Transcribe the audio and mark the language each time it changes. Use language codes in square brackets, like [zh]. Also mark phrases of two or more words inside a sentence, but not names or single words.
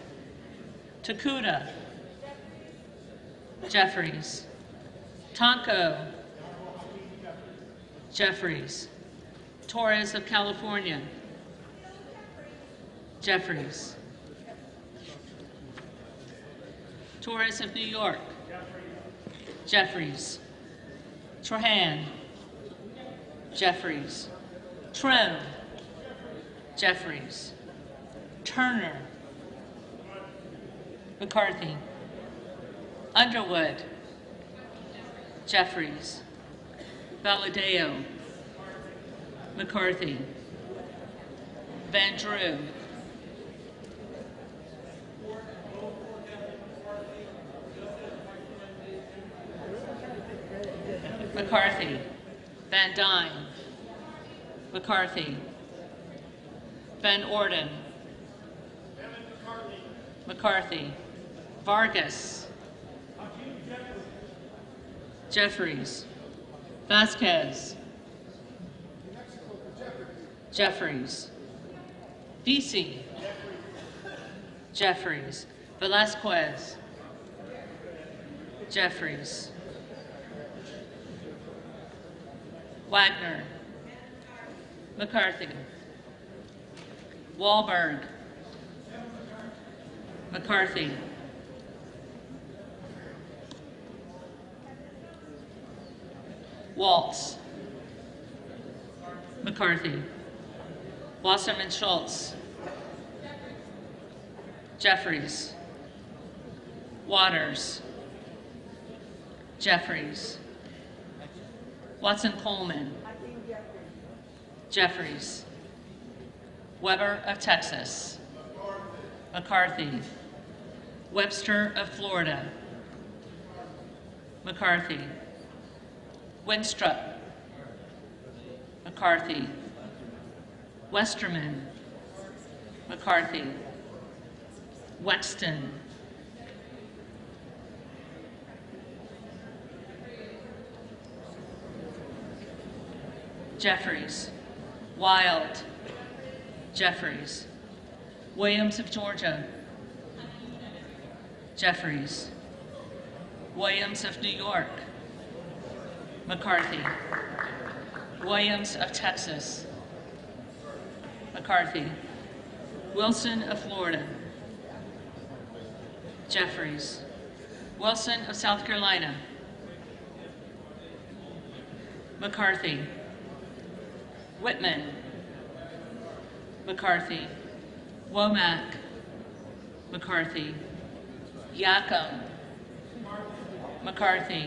[en] Takuda. Jeffries. Tonko. Jeffries. Torres of California. Jeffries. Torres of New York. Jeffries. Trahan. Jeffries. Trim. Jeffries. Turner. McCarthy. Underwood. Jeffries. Valadeo. McCarthy. Van Drew. McCarthy. Van Dyne. McCarthy. Van Orden. McCarthy. Vargas. Jeffries. Vasquez. Jeffries. Vesey. Jeffries. Velasquez. Jeffries. Wagner. McCarthy. Wahlberg. McCarthy. Waltz. McCarthy. Wasserman Schultz. Jeffries. Waters. Jeffries. Watson Coleman. Jeffries. Weber of Texas. McCarthy. Webster of Florida. McCarthy. Winstrup. McCarthy. Westerman. McCarthy. Wexton. Jeffries. Wild. Jeffries. Williams of Georgia. Jeffries. Williams of New York. McCarthy. Williams of Texas. McCarthy. Wilson of Florida. Jeffries. Wilson of South Carolina. McCarthy. Whitman. McCarthy. Womack. McCarthy. Yacom. McCarthy.